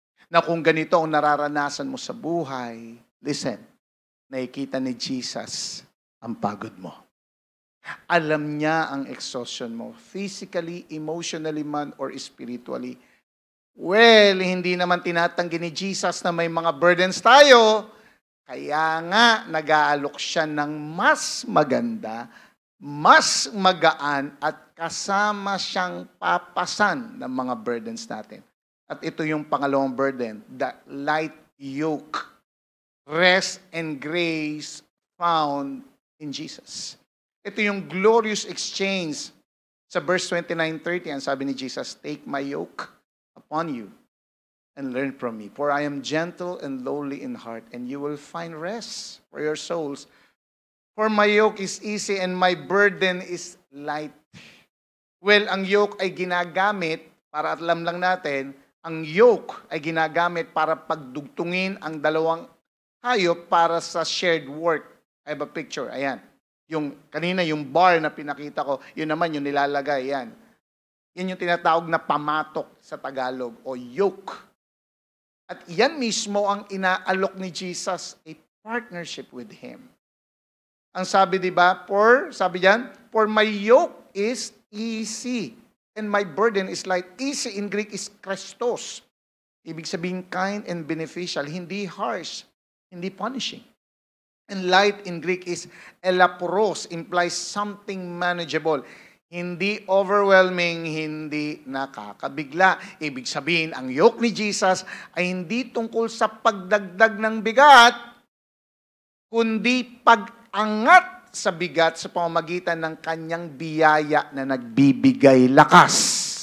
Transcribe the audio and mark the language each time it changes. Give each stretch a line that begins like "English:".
Filipino: Na kung ganito ang nararanasan mo sa buhay, listen, nakikita ni Jesus ang pagod mo. Alam niya ang exhaustion mo, physically, emotionally man, or spiritually. Well, hindi naman tinatanggi ni Jesus na may mga burdens tayo, Kaya nga, nag-aalok siya ng mas maganda, mas magaan, at kasama siyang papasan ng mga burdens natin. At ito yung pangalawang burden, the light yoke.
English: Rest and grace found in Jesus.
Filipino: Ito yung glorious exchange. Sa verse 29-30, ang sabi ni Jesus,
English: take my yoke upon you and learn from me. For I am gentle and lowly in heart, and you will find rest for your souls. For my yoke is easy and my burden is light.
Filipino: Well, ang yoke ay ginagamit, para alam lang natin, ang yoke ay ginagamit para pagdugtungin ang dalawang hayop para sa shared work. I have a picture. Ayan. Yung kanina, yung bar na pinakita ko, yun naman yung nilalagay. Yan. Yan yung tinatawag na pamatok sa Tagalog o yoke. At yan mismo ang inaalok ni Jesus,
English: a partnership with Him.
Filipino: Ang sabi, di ba, sabi diyan,
English: for my yoke is easy and my burden is light. Easy in Greek is Christos.
Filipino: Ibig sabihin
English: kind and beneficial, hindi harsh, hindi punishing. And light in Greek is elaporos, implies something manageable.
Filipino: Hindi overwhelming, hindi nakakabigla. Ibig sabihin, ang yoke ni Jesus ay hindi tungkol sa pagdagdag ng bigat, kundi pag-angat sa bigat sa pamamagitan ng kanyang biyaya na nagbibigay lakas.